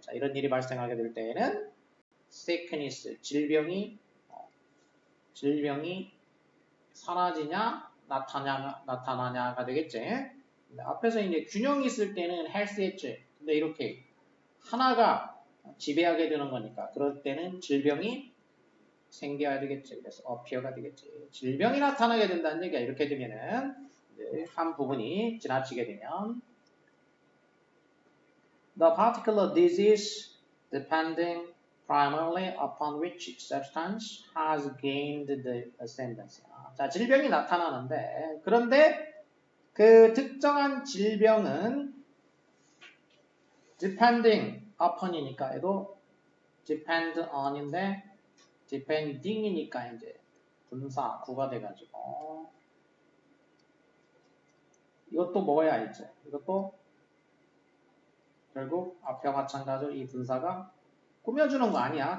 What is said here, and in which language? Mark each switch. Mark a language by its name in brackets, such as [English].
[Korean] 자, 이런 일이 발생하게 될 때에는 sickness, 질병이 사라지냐, 나타나냐가 되겠지. 근데 앞에서 이제 균형이 있을 때는 health 했지. 근데 이렇게 하나가 지배하게 되는 거니까 그럴 때는 질병이 생겨야 되겠지. 그래서 appear가 되겠지. 질병이 나타나게 된다는 얘기야. 이렇게 되면은 한 부분이 지나치게 되면 [English] the particular disease depending primarily upon which substance has gained the ascendancy. [Korean] 자, 질병이 나타나는데 그런데 그 특정한 질병은 depending upon이니까 얘도 depend on인데 depending이니까 이제 분사 구가 돼가지고 이것도 뭐야 이제 이것도 결국 앞에와 마찬가지로 이 분사가 꾸며주는 거 아니야.